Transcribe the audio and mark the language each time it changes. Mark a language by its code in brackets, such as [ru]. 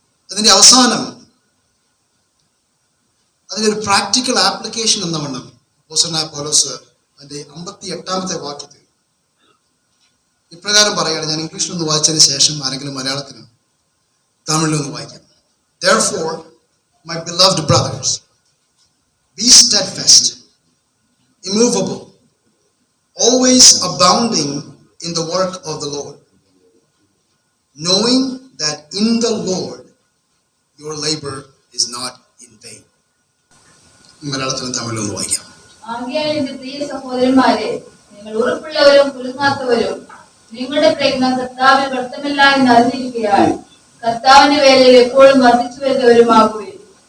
[ml] അതിൻ്റെ അവസാനം അതിനൊരു പ്രാക്ടിക്കൽ ആപ്ലിക്കേഷൻ എന്ന വണ്ണം അപ്പോസ്തലനായ പൗലോസ് അതിൻ്റെ 58-ാമത്തെ വാക്യത്തിൽ ഇപ്രകാരം പറയുകയാണ്. ഞാൻ ഇംഗ്ലീഷിലൊന്ന് വായിച്ചതിന് ശേഷം ആരെങ്കിലും മലയാളത്തിനും തമിഴിലൊന്ന് വായിക്കാം. [en] Therefore, my beloved brothers, be steadfast, immovable, always abounding in the work of the Lord, knowing that in the Lord your labor is not in vain. [ml] മലയാളത്തിലും തമിഴിലൊന്ന് വായിക്കാം. ആകയാൽ എന്റെ പ്രിയ സഹോദരന്മാരെ, നിങ്ങൾ ഉറപ്പുള്ളവരും കുലുങ്ങാത്തവരും നിങ്ങളുടെ പ്രയത്നം കർത്താവിൽ വ്യർത്ഥമല്ല എന്ന് അറിഞ്ഞിരിക്കുകയാൽ കർത്താവിന്റെ വേലയിൽ എപ്പോഴും വർദ്ധിച്ചു വരുന്നവരുമാകുകയും.